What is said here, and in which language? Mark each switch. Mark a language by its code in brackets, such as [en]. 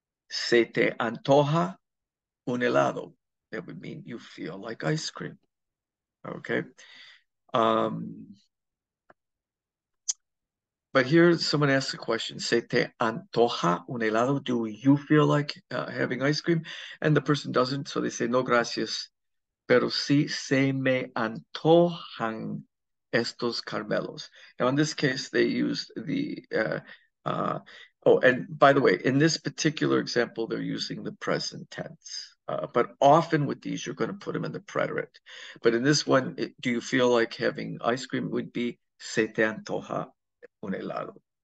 [es] Se te antoja un helado. [en] That would mean you feel like ice cream. Okay. But here someone asks a question, [es] ¿Se te antoja un helado? [en] Do you feel like having ice cream? And the person doesn't, so they say, [es] no, gracias. Pero sí se me antojan estos caramelos. [en] Now, in this case, they used uh, oh, and by the way, in this particular example, they're using the present tense. But often with these, you're going to put them in the preterite. But in this one, do you feel like having ice cream would be [es] se te antoja un helado?